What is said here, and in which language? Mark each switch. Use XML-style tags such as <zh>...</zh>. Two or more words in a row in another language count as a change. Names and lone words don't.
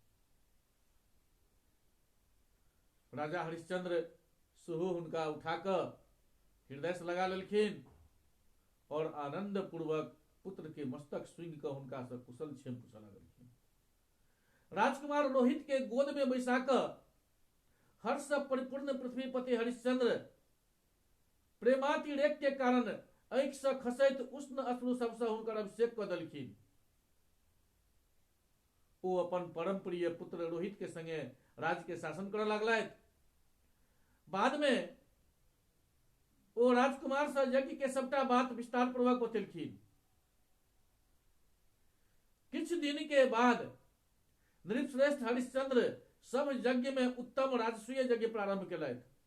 <mai>राजा हरिश्चंद्र सेहो हुनका उठाकर हृदय से लगा लेलखिन और आनंद पूर्वक पुत्र के मस्तक सुंघ कऽ हुनका से कुशल क्षेम पूछऽ लगलखिन। राजकुमार रोहित के गोद में बैसा कऽ हर्ष से परिपूर्ण पृथ्वीपति हरिश्चंद्र प्रेमातिरेक के कारण आंखि से खसैत उष्ण अश्रु सबसे हुनकर अभिषेक कऽ देलखिन। ओ अपन परम प्रिय पुत्र रोहित के संगे राज्य के शासन करऽ लगलथि। बाद में ओ राजकुमार सँ यज्ञ के सबटा बात विस्तार पूर्वक बतेलखिन। किछु दिन के बाद नृपश्रेष्ठ हरिश्चंद्र सब यज्ञ में उत्तम राजसूय यज्ञ प्रारंभ केलथि।</mai>